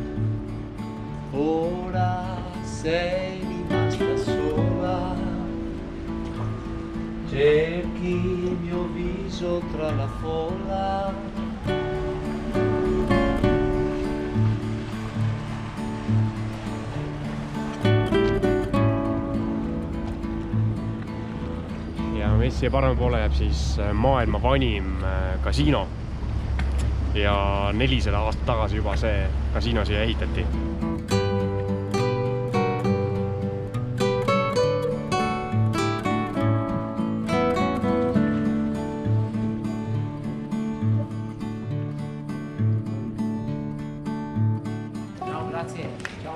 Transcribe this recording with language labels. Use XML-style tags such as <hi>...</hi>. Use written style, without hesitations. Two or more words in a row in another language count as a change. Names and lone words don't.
<it>Ora sei rimasta sola, cerchi il mio viso tra la folla.</it> <et>Ja messi parema poole jääb siis maailma vanim kasiino. Ja 400 aastat tagasi juba see kasiino siia ehitati.</et> <it>Ciao, grazie. Ciao.</it>